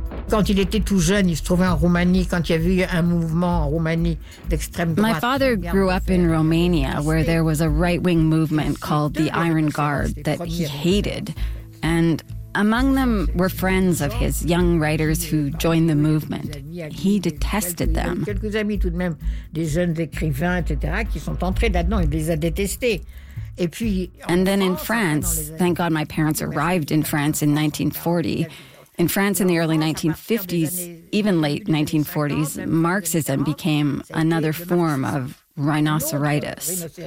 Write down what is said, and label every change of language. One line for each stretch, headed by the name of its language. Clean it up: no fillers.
French: Quand il était tout jeune, il se trouvait en Roumanie quand il y a eu un mouvement en Roumanie d'extrême droite.
English: My father grew up in Romania where there was a right-wing movement called the Iron Guard that he hated. And among them were friends of his, young writers who joined the movement. He detested them.
French: Quelques amis tout de même, des jeunes écrivains etc. qui sont entrés là-dedans, il les a détestés. Et puis
English: and then in France, thank God my parents arrived in France in 1940. In France in the early 1950s, even late 1940s, Marxism became another form of rhinoceritis.